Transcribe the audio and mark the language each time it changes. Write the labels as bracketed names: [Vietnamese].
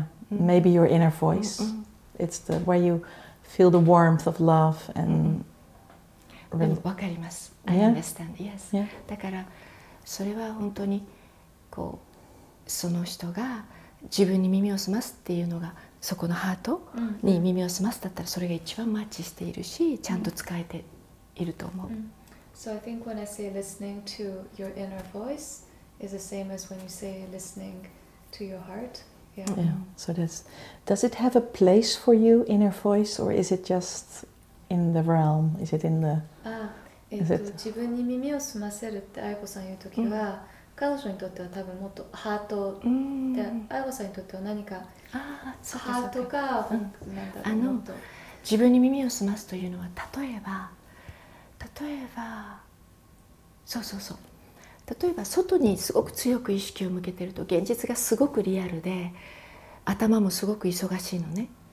[English] Maybe your inner voice. It's where you feel the warmth of love and. [Japanese] でも分かります。 [English] I understand. Yes. [Japanese] だからそれは本当にこうその人が自分に耳を澄ますっていうのがそこのハートに耳を澄ますだったらそれが一番マッチしているし、ちゃんと使えていると思う。 [English] So I think when I say listening to your inner voice is the same as when you say listening to your heart. Yeah. So does it have a place for you, inner voice, or is it just in the realm? Is it in the? [Japanese] 自分に耳を澄ませるって愛子さん言うときは、彼女にとっては多分もっとハートで、愛子さんにとっては何かハートがなんだろうと。自分に耳を澄ますというのは例えば例えば外にすごく強く意識を向けてると現実がすごくリアルで頭もすごく忙しいのね。